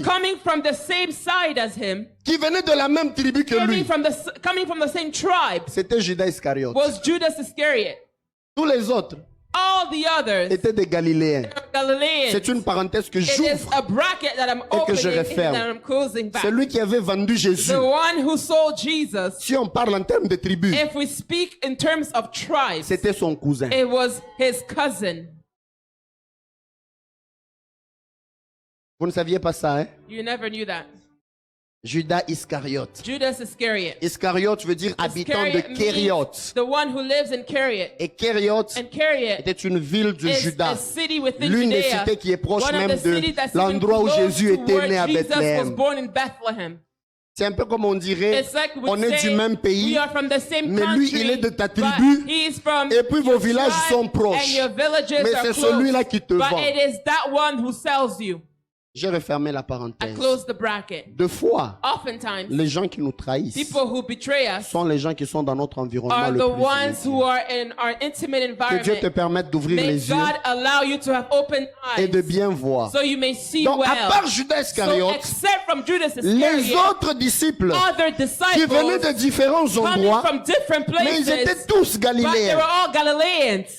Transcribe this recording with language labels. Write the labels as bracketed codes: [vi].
[en] coming from the same side as him, [fr] qui venait de la même tribu que [en] coming [fr] lui, [en] from the same tribe, [fr] c'était Judas Iscariote. [en] was Judas Iscariot. [fr] Tous les autres [en] All the others [fr] étaient des Galiléens. [en] are Galileans. [fr] C'est une parenthèse que [en] It is [fr] j'ouvre. [en] a bracket that I'm [fr] que je [en] opening [fr] referme. [en] and that I'm closing back. [fr] Celui qui avait vendu Jésus. [en] The one who sold Jesus, [fr] Si on parle en termes de tribu, [en] if we speak in terms of tribes, [fr] c'était son cousin. [en] it was his cousin. [fr] Vous ne saviez pas ça, hein? [en] You never knew that. [fr] Judas Iscariote. [en] Judas Iscariot. [fr] Iscariote veut dire habitant de [en] Iscariot means [fr] Kériote. [en] the one who lives in Keriot. [fr] Et Kériote [en] And Keriot [fr] était une ville de [en] is a [fr] Judas. [en] city within [fr] L'une des [en] Judea. [fr] cités qui est proche [en] One of [fr] même [en] the [fr] de [en] cities that's [fr] l'endroit où [en] even close [fr] Jésus [en] to [fr] était [en] where [fr] né à [en] Jesus was [fr] Bethléem. [en] born in Bethlehem. [fr] C'est un peu comme on dirait, [en] It's like we [fr] on est [en] say [fr] du même pays, [en] we are from the same [fr] mais lui, [en] country, [fr] il est de ta [en] but [fr] tribu, [en] he is from [fr] et puis vos [en] your [fr] villages [en] tribe, [fr] sont proches. [en] and your villages [fr] Mais [en] are [fr] c'est [en] close. [fr] celui-là qui te [en] But [fr] vend. [en] it is that one who sells you. [fr] J'ai refermé la [en] I [fr] parenthèse. [en] close the bracket. [fr] Deux fois, [en] Oftentimes, [fr] les gens qui nous trahissent [en] people who betray us [fr] sont les gens qui sont dans notre environnement [en] are [fr] le [en] the [fr] plus [en] ones who [fr] immédiat. [en] are in our intimate [fr] Que Dieu te [en] environment. [fr] permette d'ouvrir [en] May [fr] les yeux [en] God allow you to have open [fr] et de [en] eyes [fr] bien voir. [en] so you may see [fr] Donc, à [en] well. [fr] part Judas [en] So [fr] Iscariote, [en] except from Judas [fr] les [en] Iscariot, [fr] autres disciples [en] other [fr] qui venaient de [en] disciples [fr] différents [en] coming [fr] endroits, [en] from different [fr] mais ils étaient [en] places, [fr] tous [en] but they [fr] galiléens. [en] were all Galileans.